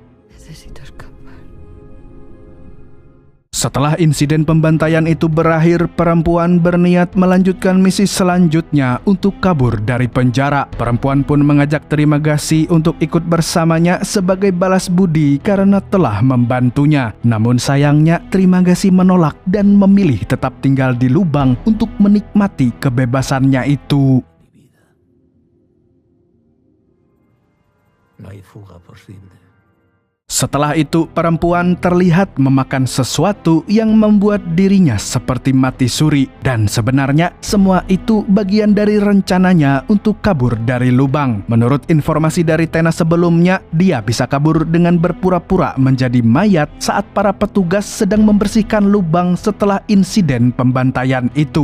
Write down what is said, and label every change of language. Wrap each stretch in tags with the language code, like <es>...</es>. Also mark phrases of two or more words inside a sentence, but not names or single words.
<id>Setelah insiden pembantaian itu berakhir, perempuan berniat melanjutkan misi selanjutnya untuk kabur dari penjara. Perempuan pun mengajak Trimagasi untuk ikut bersamanya sebagai balas budi karena telah membantunya. Namun sayangnya Trimagasi menolak dan memilih tetap tinggal di lubang untuk menikmati kebebasannya itu.</id> <es>No hay fuga posible.</es> <id>Setelah itu, perempuan terlihat memakan sesuatu yang membuat dirinya seperti mati suri. Dan sebenarnya semua itu bagian dari rencananya untuk kabur dari lubang. Menurut informasi dari Tena sebelumnya, dia bisa kabur dengan berpura-pura menjadi mayat saat para petugas sedang membersihkan lubang setelah insiden pembantaian itu.</id>